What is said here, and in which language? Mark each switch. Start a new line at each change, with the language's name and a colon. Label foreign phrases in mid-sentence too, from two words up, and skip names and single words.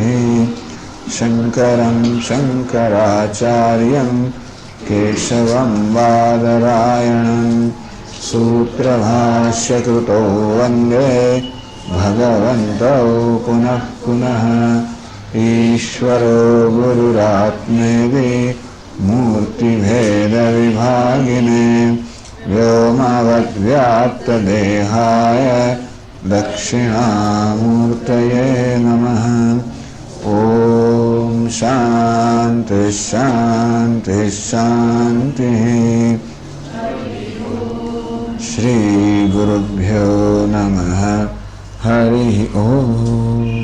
Sanskrit: શંકરં શંકરાચાર્યં કેશવં બાદરાયણં સૂત્રભાષ્યકૃતો વંદે ભગવन्तौ પુનઃ પુનઃ. ઈશ્વરો ગુરુરાત્મેતિ મૂર્તિભેદવિભાગિને વ્યોમવદ્વ્યાપ્તદેહાય दक्षिणामूर्तये नमः। ओम शांति शांति शांति। श्री गुरुभ्यो नमः। हरि ओम।